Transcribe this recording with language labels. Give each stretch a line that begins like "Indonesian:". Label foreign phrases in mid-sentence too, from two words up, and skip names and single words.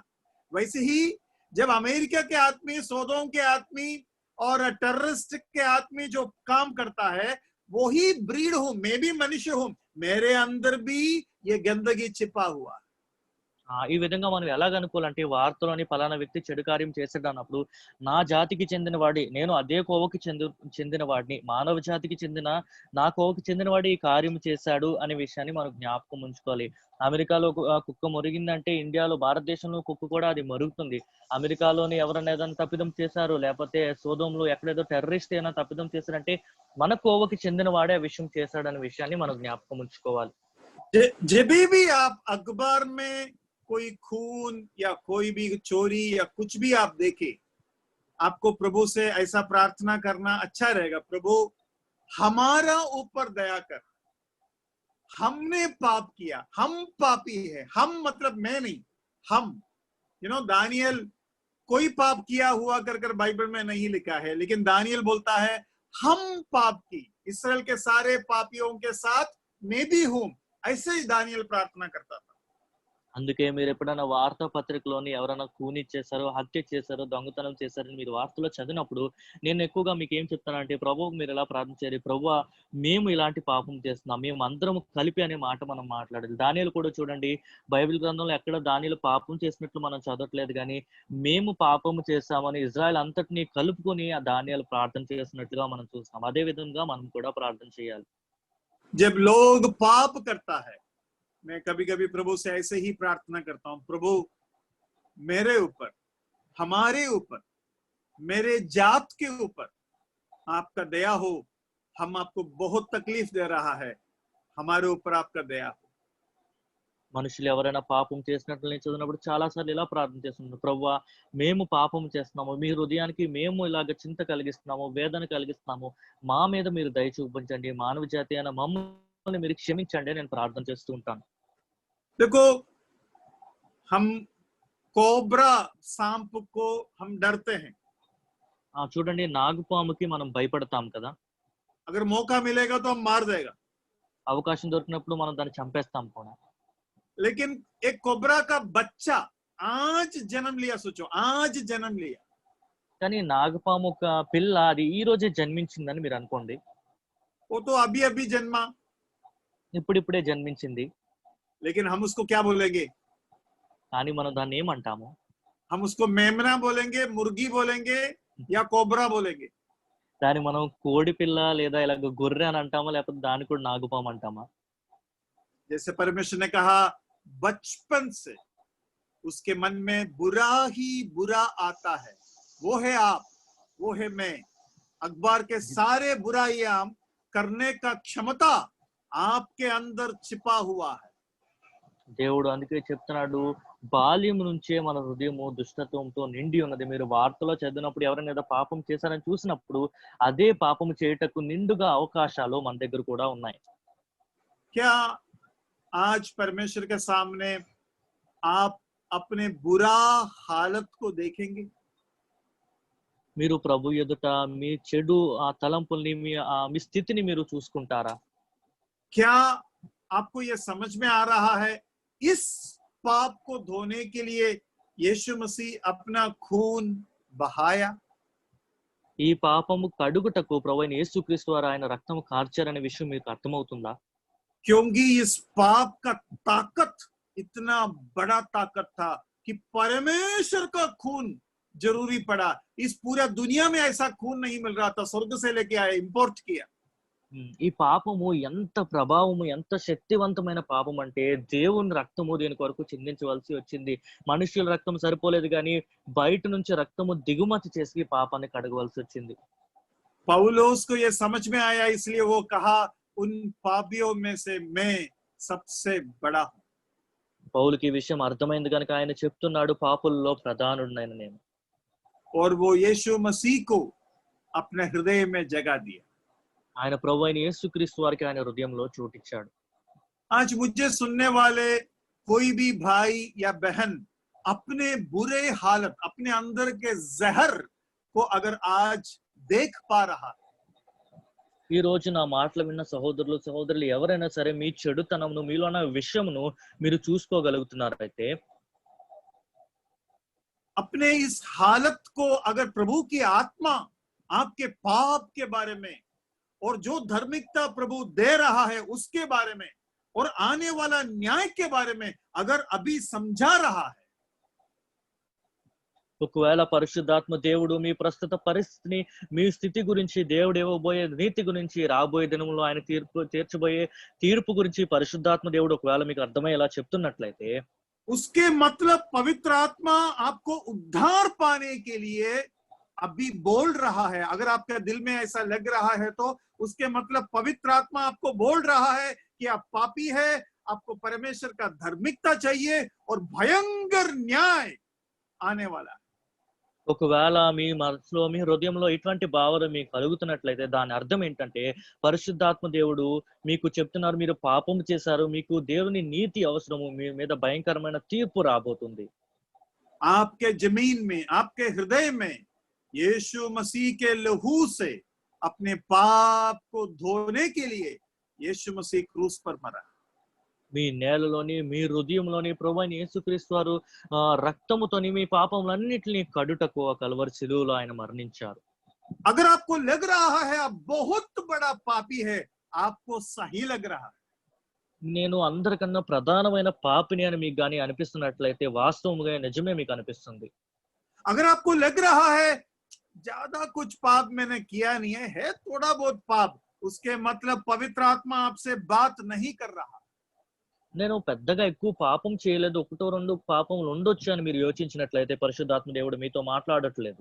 Hindi: वैसे ही जब अमेरिका के आदमी, सौदों के आदमी और टेररिस्ट के आदमी जो काम करता है, वो ही ब्रीड हूं, मैं भी मनुष्य हूं, मेरे अंदर भी ये गंदगी छिपा हुआ।
Telugu: ఈ విధంగా మనం ఎలాగనుకోవాలంటే వార్తలోని పలానా వ్యక్తి చెడు కార్యం చేశాడు అన్నప్పుడు నా జాతికి చెందిన వాడి, నేను అదే కోవకి చెందిన వాడిని, మానవ జాతికి చెందిన నా కోవకి చెందిన వాడి ఈ కార్యం చేశాడు అనే విషయాన్ని మనం జ్ఞాపకం ఉంచుకోవాలి. అమెరికాలో కుక్క మురిగిందంటే ఇండియాలో, భారతదేశంలో కుక్క కూడా అది మరుగుతుంది. అమెరికాలోని ఎవరైనా ఏదైనా తప్పిదం చేశారు, లేకపోతే సోదోంలో ఎక్కడేదో టెర్రరిస్ట్ ఏమైనా తప్పిదం చేశారంటే మన కోవకి చెందిన వాడే ఆ విషయం చేశాడనే విషయాన్ని మనం జ్ఞాపకం ఉంచుకోవాలి.
Hindi: जब भी आप अखबार में कोई खून या कोई भी चोरी या कुछ भी आप देखें, आपको प्रभु से ऐसा प्रार्थना करना अच्छा रहेगा, प्रभु हमारा ऊपर दया कर, हमने पाप किया, हम पापी है, हम मतलब मैं नहीं, हम, दानियल कोई पाप किया हुआ कर बाइबल में नहीं लिखा है, लेकिन दानियल बोलता है हम पाप की, इस्राएल के सारे पापियों के साथ मैं भी हूं, ऐसे ही दानियल प्रार्थना करता था।
Telugu: అందుకే మీరు ఎప్పుడైనా వార్తా పత్రికలోని ఎవరైనా కూని చేశారో, హత్య చేశారో, దొంగతనం చేశారని మీరు వార్తలో చదివినప్పుడు నేను ఎక్కువగా మీకు ఏం చెప్తానంటే, ప్రభువుకు మీరు ఎలా ప్రార్థించారు, ప్రభువా మేము ఇలాంటి పాపం చేస్తున్నాం, మేము అందరం కలిపి అనే మాట మనం మాట్లాడాలి. దానియేలు కూడా చూడండి, బైబిల్ గ్రంథంలో ఎక్కడ దానియేలు పాపం చేసినట్లు మనం చదవట్లేదు, కానీ మేము పాపము చేశామని ఇజ్రాయెల్ అంతటిని కలుపుకొని ఆ దానియేలు ప్రార్థన చేసినట్లుగా మనం చూస్తాం. అదే విధంగా మనం కూడా ప్రార్థన చేయాలి.
Hindi: जब लोग पाप करता है, मैं कभी कभी प्रभु से ऐसे ही प्रार्थना करता हूं, प्रभु मेरे ऊपर, हमारे ऊपर, मेरे जात के ऊपर आपका दया हो, हम आपको बहुत तकलीफ दे रहा है, हमारे ऊपर आपका दया हो।
Telugu: మనుషులు ఎవరైనా పాపం చేసినట్లు నేను చదివినప్పుడు చాలా సార్లు ఇలా ప్రార్థన చేస్తున్నాను, ప్రభువా మేము పాపం చేస్తున్నాము, మీ హృదయానికి మేము ఇలాగ చింత కలిగిస్తున్నాము, వేదన కలిగిస్తున్నాము, మా మీద మీరు దయ చూపించండి, మానవ జాతి అయిన మమ్మల్ని మీరు క్షమించండి నేను ప్రార్థన చేస్తూ ఉంటాను.
Hindi: देखो, हम कोबरा सांप को हम डरते हैं,
Telugu: చూడండి, నాగుపాముకి మనం భయపడతాం కదా,
Hindi: अगर मौका मिलेगा तो हम मार देगा,
Telugu: అవకాశం దొరికినప్పుడు మనం దాన్ని చంపేస్తాం కూడా.
Hindi: लेकिन एक कोबरा का बच्चा आज जन्म लिया, सोचो आज जन्म लिया,
Telugu: కానీ నాగపాము ఒక పిల్ల అది ఈ రోజే జన్మించిందని మీరు అనుకోండి,
Hindi: वो तो अभी अभी जन्मा,
Telugu: ఇప్పుడిప్పుడే జన్మించింది,
Hindi: लेकिन हम उसको क्या बोलेंगे?
Telugu: కానీ మనం దాన్ని ఏమంటాము?
Hindi: हम उसको मेमना बोलेंगे, मुर्गी बोलेंगे या कोबरा बोलेंगे?
Telugu: దాన్ని మనం కోడి పిల్ల లేదా ఇలాగ గొర్రె అని అంటామా, లేకపోతే దాన్ని కూడా నాగుపాము అంటామా?
Hindi: जैसे परमेश्वर ने कहा बचपन से उसके मन में बुरा ही बुरा आता है, वो है आप, वो है मैं, अखबार के सारे बुराइयां करने का क्षमता आपके अंदर छिपा हुआ है।
Telugu: దేవుడు అందుకే చెప్తున్నాడు, బాల్యం నుంచే మన హృదయము దుష్టత్వంతో నిండి ఉన్నది. మీరు వార్తలో చదివినప్పుడు ఎవరైనా ఏదో పాపం చేశారని చూసినప్పుడు అదే పాపం చేయటకు నిండుగా అవకాశాలు మన దగ్గర కూడా ఉన్నాయి.
Hindi: क्या आज परमेश्वर के सामने आप अपने बुरा हालत को देखेंगे?
Telugu: మీరు ప్రభు ఎదుట మీ చెడు ఆ తలంపుల్ని మీ స్థితిని మీరు చూసుకుంటారా?
Hindi: क्या आपको यह समझ में आ रहा है इस पाप को धोने के लिए यीशु मसीह अपना खून बहाया?
Telugu: ఈ పాపము కడుగుటకు ప్రభువైన యేసుక్రీస్తు వారు ఆయన రక్తము కార్చారనే విషయం మీకు అర్థమవుతుందా?
Hindi: क्योंकि इस पाप का ताकत इतना बड़ा ताकत था कि परमेश्वर का खून जरूरी पड़ा। इस पूरा दुनिया में ऐसा खून नहीं मिल रहा था, स्वर्ग से लेके आया, इंपोर्ट किया।
Telugu: ఈ పాపము ఎంత ప్రభావము, ఎంత శక్తివంతమైన పాపం అంటే దేవుని రక్తము దీని కొరకు చిందించవలసి వచ్చింది. మనుషుల రక్తం సరిపోలేదు కానీ బయట నుంచి రక్తము దిగుమతి చేసి పాపాన్ని కడగవలసి వచ్చింది.
Hindi: पौलुस को यह समझ में आया, इसलिए वो कहा उन पापियों में से मैं सबसे बड़ा हूं।
Telugu: పౌలుకి ఈ విషయం అర్థమైంది కనుక ఆయన చెప్తున్నాడు, పాపుల్లో ప్రధానుడినైన నేను.
Hindi: और वो यीशु मसीह को अपने हृदय में जगह दिया।
Telugu: ఆయన ప్రభువైన యేసుక్రీస్తు వారికి ఆయన హృదయంలో చోటిచ్చాడు.
Hindi: आज मुझे सुनने वाले कोई भी भाई या बहन अपने बुरे हालत, अपने अंदर के जहर को अगर आज देख पा रहा है,
Telugu: ఈ రోజు నా మాటలు విన్న సహోదరులు ఎవరైనా సరే మీ చెడుతనమును, మీలో ఉన్న విషయమును మీరు చూసుకోగలుగుతున్నారైతే,
Hindi: अपने इस हालत को अगर प्रभु की आत्मा आपके पाप के बारे में और जो धार्मिकता प्रभु दे रहा है उसके बारे में और आने वाला न्याय के बारे में अगर अभी समझा रहा है,
Telugu: ఒకవేళ పరిశుద్ధాత్మ దేవుడు మీ ప్రస్తుత పరిస్థితిని, మీ స్థితి గురించి, దేవుడు ఇవ్వబోయే నీతి గురించి, రాబోయే దినంలో ఆయన తీర్చబోయే తీర్పు గురించి పరిశుద్ధాత్మ దేవుడు ఒకవేళ మీకు అర్థమయ్యేలా చెప్తున్నట్లయితే,
Hindi: उसके मतलब पवित्र आत्मा आपको उद्धार पाने के लिए अभी बोल रहा है। अगर आपके दिल में ऐसा लग रहा है तो उसके मतलब पवित्र आत्मा आपको बोल रहा है कि आप पापी है, आपको परमेश्वर का धार्मिकता चाहिए और भयंकर न्याय आने वाला है।
Telugu: ఒకవేళ మీ మనసులో, మీ హృదయంలో ఇటువంటి భావన మీకు కలుగుతున్నట్లయితే దాని అర్థం ఏంటంటే, పరిశుద్ధాత్మ దేవుడు మీకు చెప్తున్నారు, మీరు పాపం చేశారు, మీకు దేవుని నీతి అవసరము, మీ మీద భయంకరమైన తీర్పు రాబోతుంది.
Hindi: आपके जमीन में, आपके हृदय में यीशु मसीह के लहू से अपने पाप को धोने के लिए यीशु मसीह क्रूस पर मरा।
Telugu: మీ నేలలోని, మీ హృదయంలోని ప్రభువైన యేసుక్రీస్తు వారు రక్తముతోని మీ పాపములన్నిటిని కడుటకు ఆ కల్వరి శిలువలో ఆయన మరణించారు.
Hindi: अगर आपको लग रहा है आप बहुत बड़ा पापी है, आपको सही लग रहा है।
Telugu: నేను అందరికన్నా ప్రధానమైన పాపిని అని మీకు గానీ అనిపిస్తున్నట్లయితే వాస్తవముగా నిజమే మీకు అనిపిస్తుంది.
Hindi: अगर आपको लग रहा है ज्यादा कुछ पाप मैंने किया नहीं है, है थोड़ा बहुत पाप, उसके मतलब पवित्र आत्मा आपसे बात नहीं कर रहा।
Telugu: నేను పెద్దగా ఎక్కువ పాపం చేయలేదు, ఒకటో రెండు పాపములు ఉండొచ్చు అని మీరు యోచించినట్లయితే పరిశుద్ధాత్మ దేవుడు మీతో మాట్లాడట్లేదు.